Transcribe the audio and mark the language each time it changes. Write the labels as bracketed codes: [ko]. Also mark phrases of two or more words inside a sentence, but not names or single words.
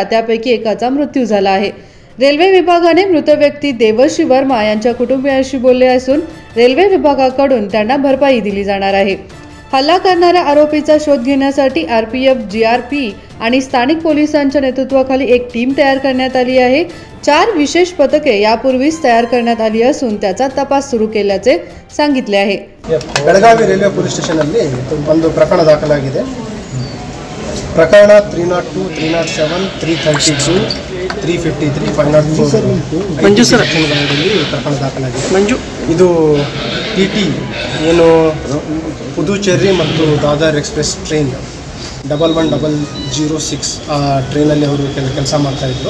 [mr] त्यापैकी एकाचा मृत्यू झाला आहे। रेल्वे विभागाने मृत व्यक्ती देवश्री वर्मा यांच्या कुटुंबियांशी बोलले असून रेल्वे विभागाकडून त्यांना भरपाई दिली जाणार आहे। हल्ला करणाऱ्या आरोपीचा शोध घेण्यासाठी आरपीएफ, जीआरपी आणि स्थानिक पोलिसांच्या नेतृत्वाखाली एक टीम तयार करण्यात आली आहे। 4 विशेष पथके यापूर्वीच तयार करण्यात आली असून त्याचा तपास सुरू केल्याचे सांगितले आहे। [kn] ಬೆಳಗಾವಿ [en] railway police station [kn] ಅಲ್ಲಿ ಒಂದು ಪ್ರಕರಣ ದಾಖಲಾಗಿದೆ। ಪ್ರಕರಣ 302, 307, 332, 353, 504 ಮಂಜು ಸರ್ ಪ್ರಕರಣ ದಾಖಲಾಗಿದೆ। ಇದು ಟಿಟಿ ಏನು ಪುದುಚೇರಿ ಮತ್ತು ದಾದರ್ [en] express train [kn] 1106 ಟ್ರೈನಲ್ಲಿ ಅವರು ಕೆಲಸ ಮಾಡ್ತಾಯಿದ್ರು।